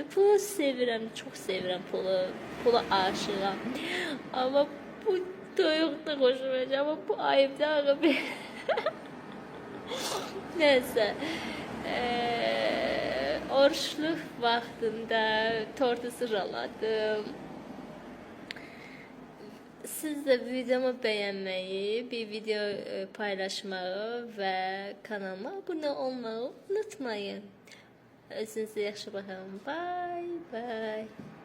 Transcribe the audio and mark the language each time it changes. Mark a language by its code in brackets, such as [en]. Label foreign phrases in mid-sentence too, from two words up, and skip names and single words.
[az] Pulu sevirəm, çox sevirəm pulu. Pula aşığam. Amma bu toyuq da xoşuma gəlir. Amma bu ayıbdır ağı. Neyse. Oruçluk vaxtında tortu sıraladım. [tr] Siz de videomu beğenmeyi, bir video paylaşmayı ve kanalıma abone olmayı unutmayın. [az] Özünüze yaxşı baxın. [en] Bye bye.